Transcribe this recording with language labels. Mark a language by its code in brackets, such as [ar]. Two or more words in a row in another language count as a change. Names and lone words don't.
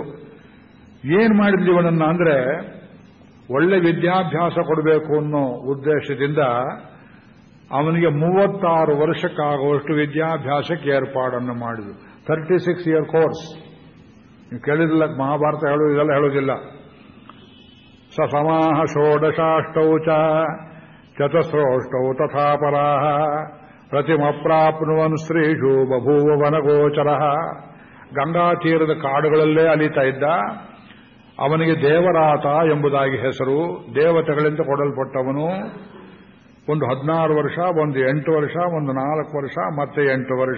[kn] ಏನ್ ಮಾಡಿದ್ಲು ಇವನನ್ನ ಅಂದ್ರೆ, ಒಳ್ಳೆ ವಿದ್ಯಾಭ್ಯಾಸ ಕೊಡಬೇಕು ಅನ್ನೋ ಉದ್ದೇಶದಿಂದ ಅವನಿಗೆ 36 ವರ್ಷಕ್ಕಾಗುವಷ್ಟು ವಿದ್ಯಾಭ್ಯಾಸಕ್ಕೆ ಏರ್ಪಾಡನ್ನು ಮಾಡಿದ್ರು. [en] 36 year course. [kn] ನೀವು ಕೇಳಿದ್ರಲ್ಲ, ಮಹಾಭಾರತ ಇದೆಲ್ಲ ಹೇಳೋದಿಲ್ಲ. [sa] ಸ ಸಮಾಹ ಷೋಡಶಾಷ್ಟೌ ಚ ಚತಸ್ರೋಷ್ಟೌ ತಥಾ ಪರಾಹ ಪ್ರತಿಮಪ್ರಾಪ್ನುವನ್ ಸ್ತ್ರೀಷು ಬಭೂವ ವನಗೋಚರ. [kn] ಗಂಗಾ ತೀರದ ಕಾಡುಗಳಲ್ಲೇ ಅಲಿತಾ ಇದ್ದ. ಅವನಿಗೆ ದೇವರಾತ ಎಂಬುದಾಗಿ ಹೆಸರು. ದೇವತೆಗಳಿಂದ ಕೊಡಲ್ಪಟ್ಟವನು. ಒಂದು 16 ವರ್ಷ, ಒಂದು 8 ವರ್ಷ, ಒಂದು 4 ವರ್ಷ, ಮತ್ತೆ 8 ವರ್ಷ.